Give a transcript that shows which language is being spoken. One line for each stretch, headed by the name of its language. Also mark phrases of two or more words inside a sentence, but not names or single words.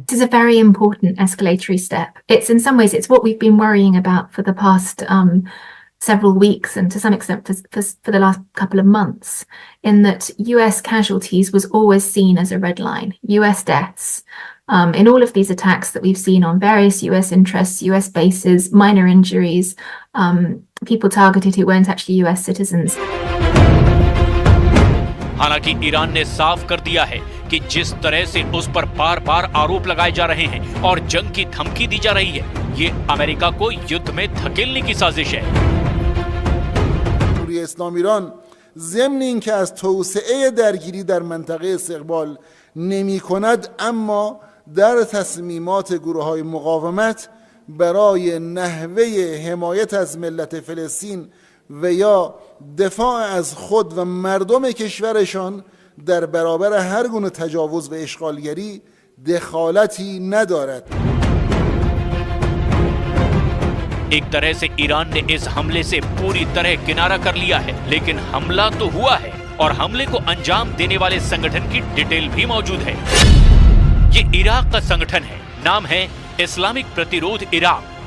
English: This is a very important escalatory step. It's in some ways, it's what we've been worrying about for the past several weeks and to some extent for the last couple of months, in that US casualties was always seen as a red line. US deaths in all of these attacks that we've seen on various US interests, US bases, minor injuries, people targeted who weren't actually US citizens.
Hindi: हालांकि ईरान ने साफ कर दिया है कि जिस तरह से उस पर बार-बार आरोप लगाए जा रहे हैं और जंग की धमकी दी जा रही है, ये अमेरिका को युद्ध में धकेलने की साजिश है।
Persian: اسلام ایران ضمن اینکه از توسعه درگیری در منطقه استقبال نمی کند، اما در تصمیمات گروه‌های مقاومت برای نحوه حمایت از ملت فلسطین و یا دفاع از خود و مردم کشورشان در برابر هر گونه تجاوز و اشغالگری دخالتی ندارد.
Hindi: एक तरह से ईरान ने इस हमले से पूरी तरह किनारा कर लिया है, लेकिन हमला तो हुआ है और हमले को अंजाम देने वाले संगठन की डिटेल भी मौजूद है। ये इराक का संगठन है, नाम है इस्लामिक प्रतिरोध इराक।